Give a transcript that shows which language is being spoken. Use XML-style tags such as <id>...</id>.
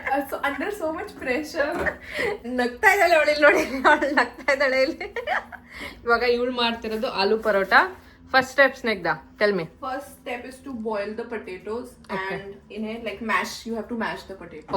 <en>So under so much pressure.</en> <kn>ನಗ್ತಾ ಇದ್ದಾಳೆ ಅವಳು, ಇಲ್ಲಿ ನೋಡಿ ಅವಳು ನಗ್ತಾ ಇದ್ದಾಳೆ ಇಲ್ಲಿ. ಇವಾಗ ಇವಳು ಮಾಡ್ತಿರೋದು ಆಲೂ paratha. First step snake the tell me.</kn> <en>First step is to boil the potatoes. Okay. And in it like mash, you have to mash the potatoes.</en>